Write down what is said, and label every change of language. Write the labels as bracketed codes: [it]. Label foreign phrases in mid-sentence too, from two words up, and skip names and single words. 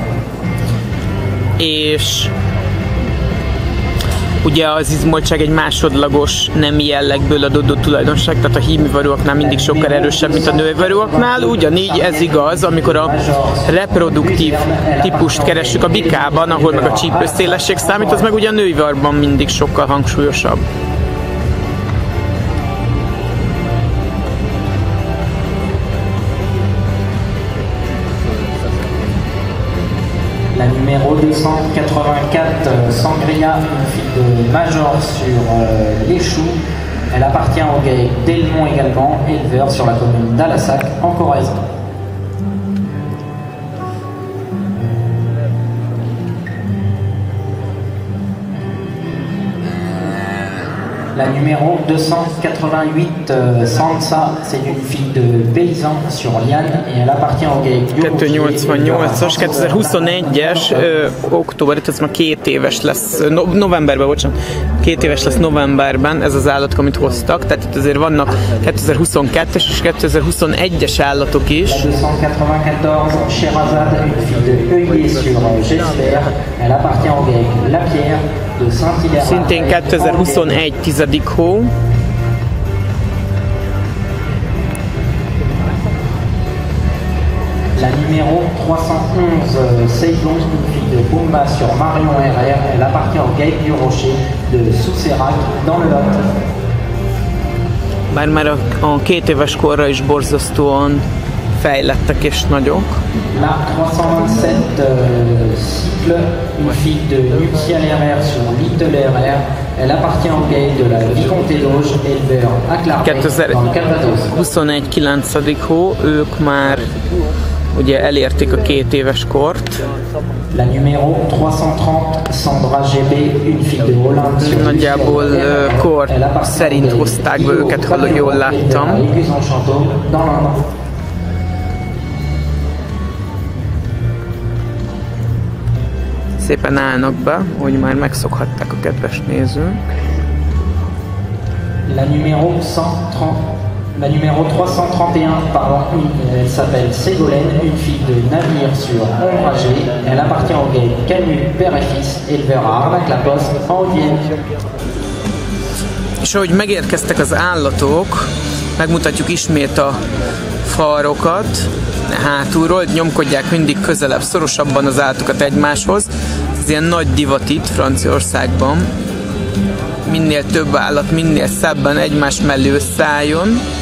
[hu] És ugye az izmoltság egy másodlagos nemi jellegből adódó tulajdonság, tehát a hímivarúaknál mindig sokkal erősebb, mint a nőivarúaknál. Ugyanígy ez igaz, amikor a reproduktív típust keressük a bikában, ahol meg a csípőszélesség számít, az meg ugye a nőivarban mindig sokkal hangsúlyosabb. [fr] La numéro 284, Sangria, une fille de Major sur les Choux. Elle appartient au GAEC Delmont également, éleveur sur la commune d'Alassac, en Corrèze. La numéro 288, Sansa, c'est une fille de paysan sur Liane et elle appartient au GAEC. [hu] 288-as, 2021-es, október, ez már 2 éves lesz, novemberben, bocsánat, 2 éves lesz novemberben ez az állat, amit hoztak, tehát itt azért vannak 2022-es és 2021-es állatok is. [fr] 294, Sherazade, une fille de Heuillet sur Gester, elle appartient au GAEC Lapierre. [hu] Szintén 2021 10. hó. [fr] La numéro 311, Seydon, une fille de Bomba sur Marion RR, elle appartient au GAEC du Rocher de Soussérac dans le Lot. [hu] Bár már a 2 éves korra is borzasztóan fejlettek és nagyok. [fr] Mark 327 cycle, une fille de Lucie Lerrer sur l'île de Lerrer. Elle appartient au GEIL de la Vicomté d'Auge, éleveur à Clarbec, dans le Calvados. [hu] 21. 9. hó, ők már ugye elérték a 2 éves kort. [fr] La numéro 330 Sandra GB, une fille de Hollande. [hu] Nagyjából kor szerint hozták be őket, ha jól láttam. Szépen állnak be, hogy már megszokhatták a kedves nézők. [fr] La numéro 331, pardon, elle s'appelle Ségolène, une fille de navire sur Ombragé. Elle appartient au GEIL Canut, père et fils, éleveur à Arnac-la-Poste, en Haute-Vienne. [hu] És ahogy megérkeztek az állatok, megmutatjuk ismét a farokat hátulról, nyomkodják mindig közelebb, szorosabban az állatokat egymáshoz. Ez ilyen nagy divat itt Franciaországban. Minél több állat, minél szebben egymás mellé összeálljon.